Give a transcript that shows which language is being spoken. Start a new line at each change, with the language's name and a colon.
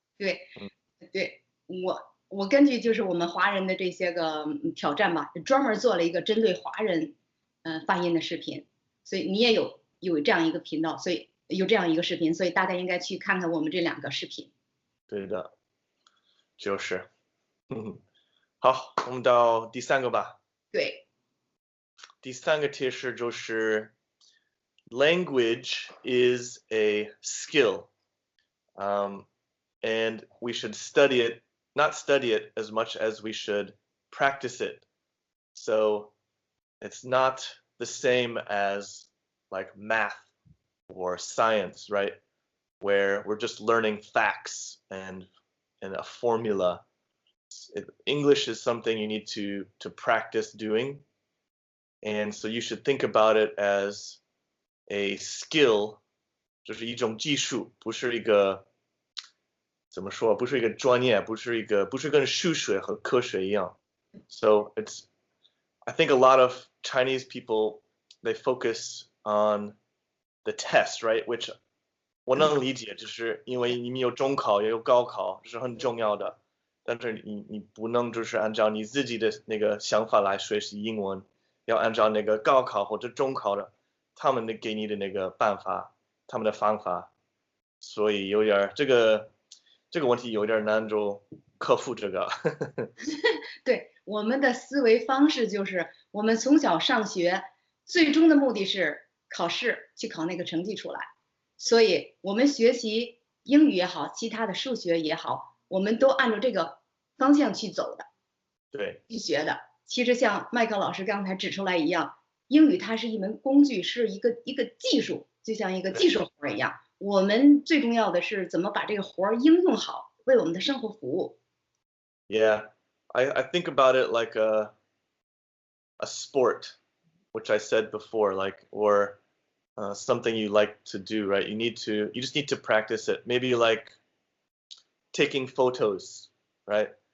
Chinese: 对，对，我根据就是我们华人的这些个挑战吧，专门做了一个针对华人发音的视频，所以你也有这样一个频道，所以有这样一个视频，所以大家应该去看看我们这两个视频。对的，就是好，我们到第三个吧。对，第三个提示就是
English: language is a skill, and we should not study it as much as we should practice it. So it's not the same as like math or science, right? Where we're just learning facts and a formula. English is something you need to practice doing. And so you should think about it as a skill,
Chinese: 就是一种技术，不是一个怎么说，不是一个专业，不是跟数学和科学一样。
English: So I think a lot of Chinese people, they focus on the test, right?
Chinese: Which 我能理解，就是因为你们有中考也有高考，这是很重要的。但是你不能就是按照你自己的那个想法来学习英文，要按照那个高考或者中考的他们给你的那个办法，他们的方法，所以有点这个问题有点难就克服这个。对，我们的思维方式就是我们从小上学，最终的目的是考试，去考那个成绩出来。所以我们学习英语也好，其他的数学也好，我们都按照这个方向去走的，对去学的。其实像麦克老师刚才指出来一样，英语它是一门工具，是一个技术，就像一个技术活一样。我们最重要的是怎么把这个活应用好，为我们的生活服务。
English: Yeah, I think about it like a sport, which I said before, like or something you like to do, right? You just need to practice it. Maybe like taking photos, right?